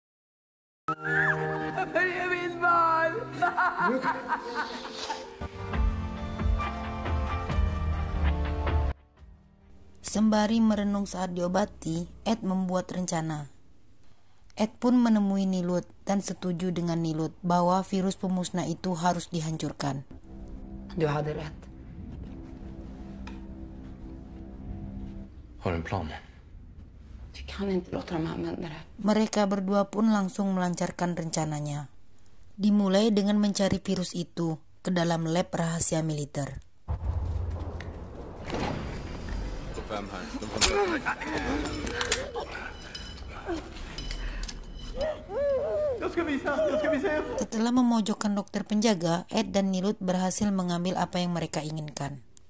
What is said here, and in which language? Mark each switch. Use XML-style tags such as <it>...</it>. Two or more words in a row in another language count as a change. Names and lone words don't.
<id>Sembari merenung saat diobati, Ed membuat rencana. Ed pun menemui Nilut dan setuju dengan Nilut bahwa virus pemusnah itu harus dihancurkan.</id> <sv>Du hade rätt. Har en plan? Du kan inte låta dem använda det.</sv> <id>Mereka berdua pun langsung melancarkan rencananya. Dimulai dengan mencari virus itu ke dalam lab rahasia militer. Setelah memojokkan dokter penjaga, Ed dan Nilut berhasil mengambil apa yang mereka inginkan.</id>